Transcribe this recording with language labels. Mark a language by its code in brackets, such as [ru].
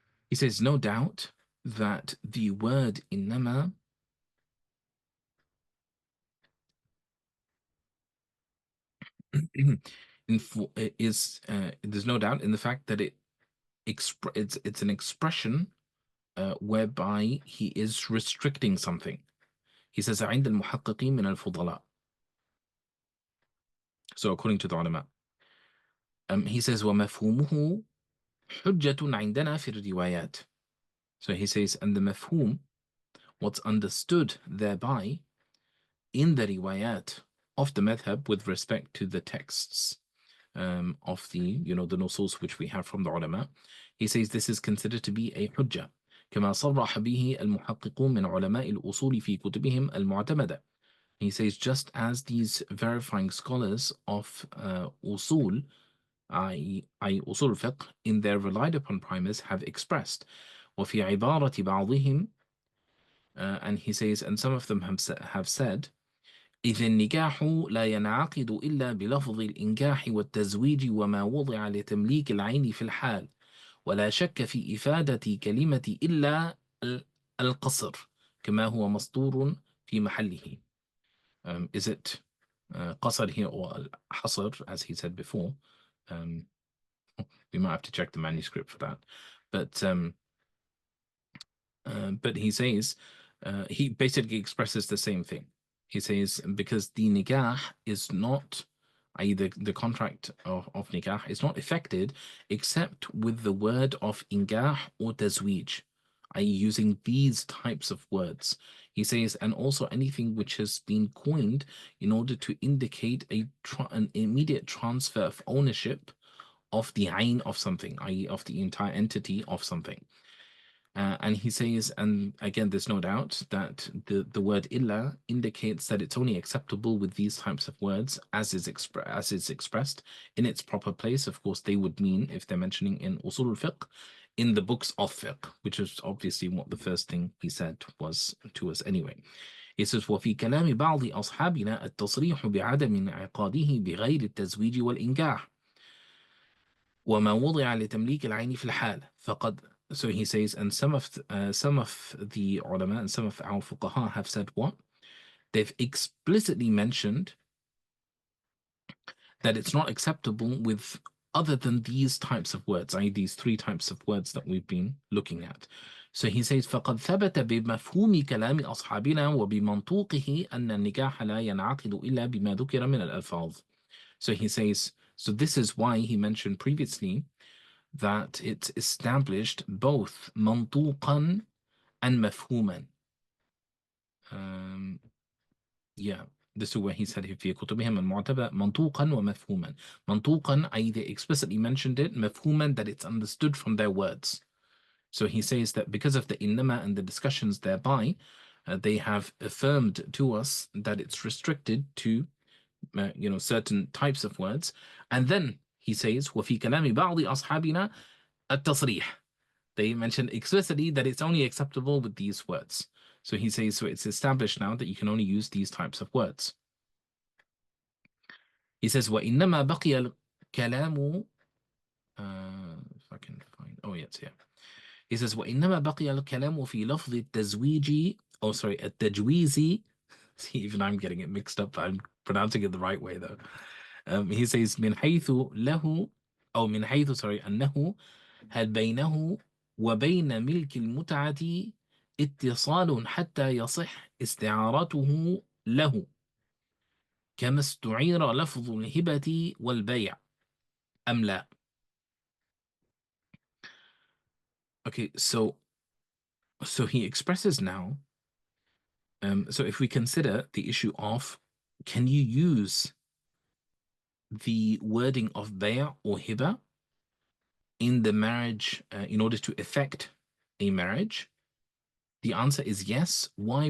[en] He says, no doubt that the word إنما is there's no doubt in the fact that it's an expression whereby he is restricting something. He says [ar] عند المحققين من الفضلاء. [en] So according to the ulama, he says [ar] ومفهومه حجة عندنا في الروايات. [en] So he says, and the mafhum, what's understood thereby in the riwayat of the madhab with respect to the texts of the nusus which we have from the ulama, he says this is considered to be a hujjah, [ar] كما صرح به المحققون من علماء الأصول في كتبهم المعتمدة. [en] He says, just as these verifying scholars of usul, i.e. usul fiqh, in their relied upon primers have expressed, [ar] وفي عبارة بعضهم, [en] and he says, and some of them have said, [ar] إذ النكاح لا ينعقد إلا بلفظ الإنكاح والتزويج وما وضع لتمليك العين في الحال، ولا شك في إفادة كلمة إلا القصر كما هو مسطور في محله. [en] Is it قصر here or حصر, as he said before? We might have to check the manuscript for that. But he says, he basically expresses the same thing. He says, because the nikah is not, i.e. the contract of nikah is not effected except with the word of ingah or tazweej, i.e. using these types of words. He says, and also anything which has been coined in order to indicate an immediate transfer of ownership of the ayn of something, i.e. of the entire entity of something. And he says, and again, there's no doubt that the word illa indicates that it's only acceptable with these types of words as is expressed in its proper place. Of course, they would mean, if they're mentioning in usul al-fiqh, in the books of fiqh, which is obviously what the first thing he said was to us anyway. He says, [ar] وفي كلام بعض أصحابنا التصريح بعدم انعقاده بغير التزويج والإنكاح وما وضع لتمليك العين في الحال فقد. [en] So he says, and some of the ulama and some of our fuqaha have said what? They've explicitly mentioned that it's not acceptable with other than these types of words, i.e. these three types of words that we've been looking at. So he says, [ar] فقد ثبت بمفهوم كلام أصحابنا وبمنطوقه أن النكاح لا ينعقد إلا بما ذكر من الألفاظ. [en] So he says, so this is why he mentioned previously that it's established both mantuqan and mafhuman. Yeah, this is where he said [ar] في كتبهم المعتبرة منطوقا ومفهوما. [en] Mantuqan, i.e. they explicitly mentioned it, mafhuman, that it's understood from their words. So he says that because of the innama and the discussions thereby, they have affirmed to us that it's restricted to certain types of words. And then he says, [ar] وفي كلام بعض أصحابنا التصريح. [en] They mention explicitly that it's only acceptable with these words. So he says, so it's established now that you can only use these types of words. He says, [ar] وإنما بقي الكلام [en] if I can find, oh yes, yeah. He says, [ar] وإنما بقي الكلام في لفظ التزويج, [en] oh sorry, [ar] التجويز. [en] See, even I'm getting it mixed up. I'm pronouncing it the right way though. He says, [ar] من حيث له, أو من حيث [en] sorry, [ar] أنه هل بينه وبين ملك المتعة اتصال حتى يصح استعارته له كما استعير لفظ الهبة والبيع أم لا. [en] Okay, so he expresses now, so if we consider the issue of can you use the wording of bay'a or hiba in the marriage in order to effect a marriage, the answer is yes. Why?